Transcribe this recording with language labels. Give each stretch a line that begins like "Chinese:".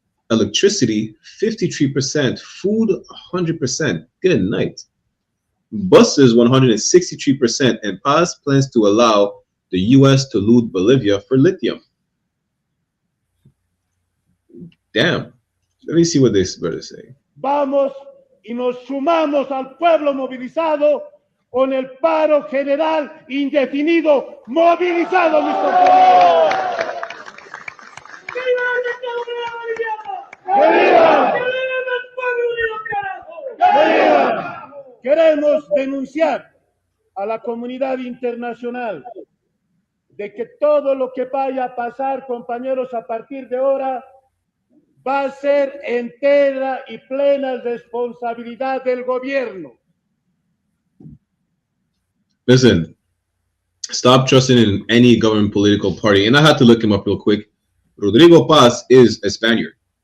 English: Electricity, 53%. Food, 100%. Good night. Buses 163%, and Paz plans to allow the U.S. to loot Bolivia for lithium. Damn. Let me see what this brother say.
Spanish: Vamos y nos sumamos al pueblo movilizado con el paro general indefinido movilizado, mis compañeros. ¡Viva el Estado boliviano! ¡Viva! ¡Viva el pueblo unido, carajo! ¡Viva! Queremos denunciar a la comunidad internacional de que todo lo que vaya a pasar, compañeros, a partir de ahora, va a ser entera y plena responsabilidad del gobierno.
English: Listen, stop trusting in any government political party. And I had to look him up real quick. Rodrigo Paz is a Spaniard.